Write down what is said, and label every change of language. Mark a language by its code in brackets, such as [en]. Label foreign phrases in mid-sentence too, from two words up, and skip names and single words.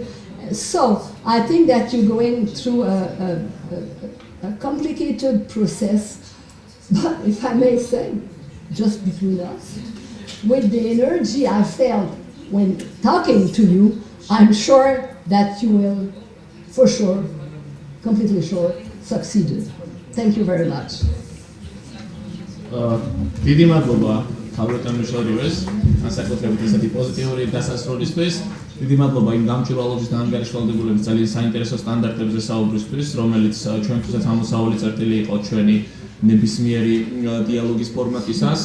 [en] So I think that you're going through a complicated process, but if I may say, just between us, with the energy I felt when talking to you, I'm sure that you will, for sure, completely sure, succeed. Thank you very much. [ka] დიდი მადლობა თავბრატანუშორიეს, განსაკუთრებით ესეთი პოზიტიური დასასრულისთვის. დიდი მადლობა იმ გამჭვირვალობის და ანგარიშვალდებულების ძალიან საინტერესო სტანდარტებზე საუბრისთვის, რომელიც ჩვენთვისაც ამოსავალი წერტილი იყო ჩვენი ნებისმიერი დიალოგის ფორმატისას.